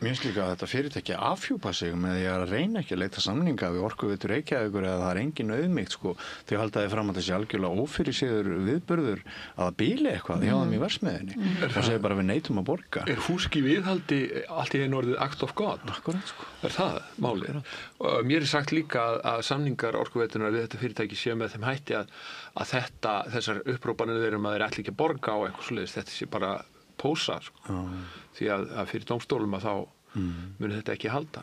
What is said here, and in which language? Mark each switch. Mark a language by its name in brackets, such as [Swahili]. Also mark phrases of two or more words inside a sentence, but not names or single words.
[Icelandic] Mér finnst líka að þetta fyrirtæki afhjúpa sig með því að reyna ekki að leita samninga við Orkuveitu Reykjavíkur eða það engin auðmýkt þau halda því fram að þessi algjörlega ófyrirséður viðburður að bíli eitthvað hjá þeim í versmiðinni og segir bara við neitum að borga. Er fúsk í viðhaldi allt í einu orðið [English] act of God? [Icelandic] Akkurat, Er það málið? Og mér sagt líka að samningar Orkuveitunar við þetta fyrirtæki séu með þeim hætti að þessar upprópanir þeirra að þeir ætli ekki að borga á eitthvað svoleiðis, þetta sé bara pósa því að fyrir dómstólum að þá muni þetta ekki halda.